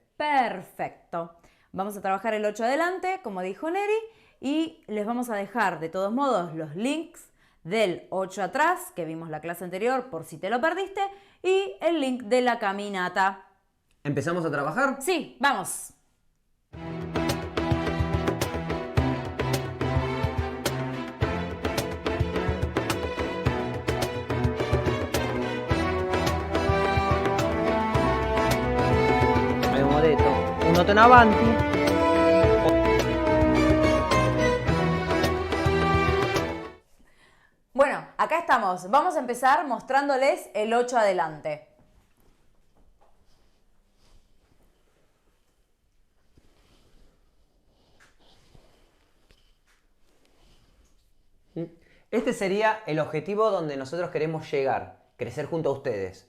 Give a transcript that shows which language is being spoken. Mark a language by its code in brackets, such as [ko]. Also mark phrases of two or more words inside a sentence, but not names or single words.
[es] perfecto. Vamos a trabajar el 8 adelante, como dijo Neri, y les vamos a dejar de todos modos los links del 8 atrás, que vimos la clase anterior por si te lo perdiste, y el link de la caminata. ¿Empezamos a trabajar? Sí, vamos. [it] Abbiamo detto un noto in avanti. [es] Bueno, acá estamos. Vamos a empezar mostrándoles el 8 adelante. Este sería el objetivo donde nosotros queremos llegar, crecer junto a ustedes.